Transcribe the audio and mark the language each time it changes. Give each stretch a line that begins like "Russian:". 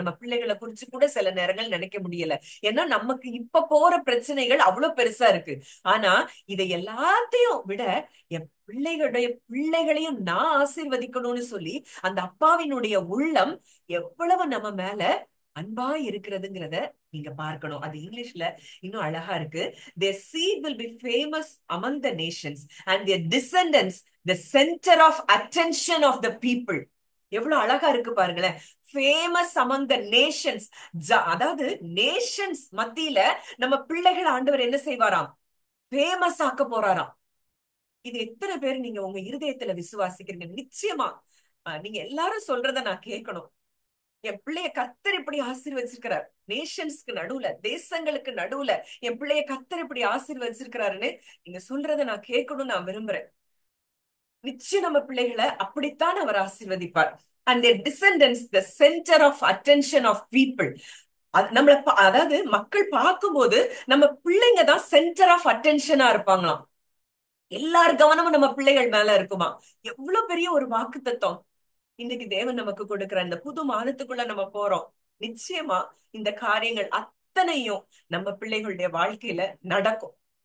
Tamil: நம்ம பிள்ளைகளை குறிச்சு கூட சில நேரங்கள் நினைக்க முடியல. ஏன்னா நமக்கு இப்ப போற பிரச்சனைகள் அவ்வளவு பெருசா இருக்கு. ஆனா இதை எல்லாத்தையும் விட என் பிள்ளைகளையும் நான் ஆசீர்வதிக்கணும்னு சொல்லி அந்த அப்பாவினுடைய உள்ளம் எவ்வளவு நம்ம மேல அன்பா இருக்கிறதுங்கிறத நீங்க பார்க்கணும். அது இங்கிலீஷ்ல இன்னும் அழகா இருக்கு.
English: Their seed will be famous among the nations and their descendants the center of attention of the people.
Tamil: எவ்வளவு அழகா இருக்கு பாருங்களேன்.
English: Famous among the nations.
Tamil: அதாவது நேஷன்ஸ் மத்தியில நம்ம பிள்ளைகள் ஆண்டவர் என்ன செய்வாராம், ஃபேமஸ் ஆக்க போறாராம். இது எத்தனை பேர் நீங்க உங்க இருதயத்துல விசுவாசிக்கிறீங்க? நிச்சயமா நீங்க எல்லாரும் சொல்றத நான் கேட்கணும். என் பிள்ளைய கர்த்தர் இப்படி ஆசீர்வதிச்சிருக்கிறார், நேஷன்ஸ்க்கு நடுவுல தேசங்களுக்கு நடுவுல என் பிள்ளைய கர்த்தர் இப்படி ஆசீர்வதிச்சிருக்கிறாருன்னு நீங்க சொல்றத நான் கேட்கணும்னு நான் விரும்புறேன். நிச்சயம் நம்ம பிள்ளைகளை அப்படித்தான் அவர் ஆசீர்வதிப்பார்.
English: And their descendants the center of attention of people.
Tamil: நம்மள அதாவது மக்கள் பார்க்கும்போது நம்ம பிள்ளைங்க தான் சென்டர் ஆஃப் அட்டென்ஷனா இருப்பாங்களாம். எல்லார் கவனமும் நம்ம பிள்ளைகள் மேல இருக்குமா. எவ்வளவு பெரிய ஒரு வாக்கு தத்துவம் இன்னைக்கு தேவன் நமக்கு கொடுக்கிற இந்த புது மாதத்துக்குள்ள நம்ம போறோம். நிச்சயமா இந்த காரியங்கள் அத்தனையும் நம்ம பிள்ளைகளுடைய வாழ்க்கையில நடக்கும்.